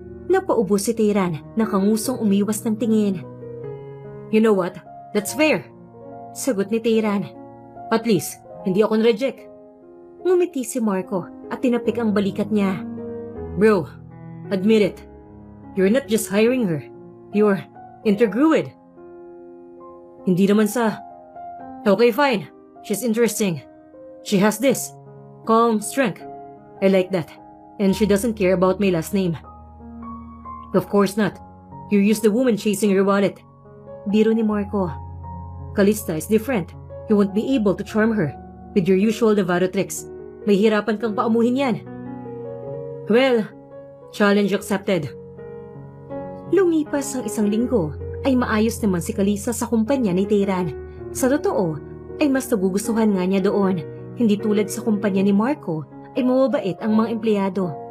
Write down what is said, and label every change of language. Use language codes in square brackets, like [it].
[tl] Napaubo si Tayran, nakangusong umiwas ng tingin. [en] You know what? That's fair. [tl] Sagot ni Tayran. At least, hindi ako na-reject. Ngumiti si Marco at tinapik ang balikat niya. [en] Bro, admit it. You're not just hiring her. You're intergrued. [tl] Hindi naman sa... [en] Okay, fine. She's interesting. She has this. Calm strength. I like that. And she doesn't care about my last name. Of course not. You're used to woman chasing your wallet. [tl] Biro ni Marco. [en] Calista is different. You won't be able to charm her with your usual Navarro tricks. [tl] May hirapan kang paamuhin yan. [en] Well, challenge accepted. [tl] Lumipas ang 1 linggo ay maayos naman si Calista sa kumpanya ni Tayran. Sa totoo, ay mas nagugustuhan nga niya doon. Hindi tulad sa kumpanya ni Marco ay mababait ang mga empleyado.